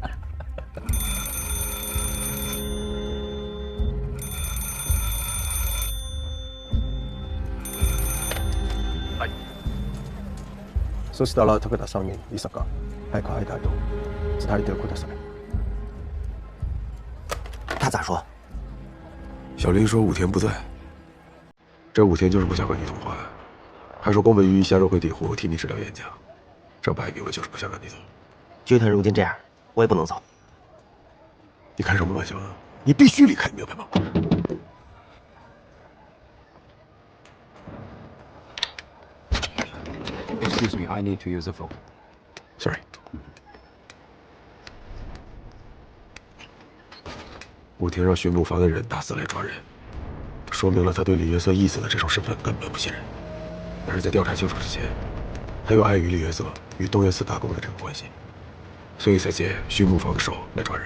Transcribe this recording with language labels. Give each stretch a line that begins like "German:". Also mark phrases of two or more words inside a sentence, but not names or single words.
Japanese: はい。そしたら武田さんにいさか早く会いたいと伝えてください。
Chinese: 他咋说？小林说武田不在，这武田就是不想和你通话，还说宫本鱼下周会抵沪替你治疗眼角，这摆明了就是不想让你走。剧团如今这样，我也不能走。你开什么玩笑啊？你必须离开，明白吗
English: ？Excuse me, I need to use the phone. Sorry.
Chinese: 武田让巡捕房的人大肆来抓人，说明了他对李约瑟义子的这种身份根本不信任。但是在调查清楚之前，他又碍于李约瑟与东岳寺大公的这个关系，所以才借巡捕房的手来抓人。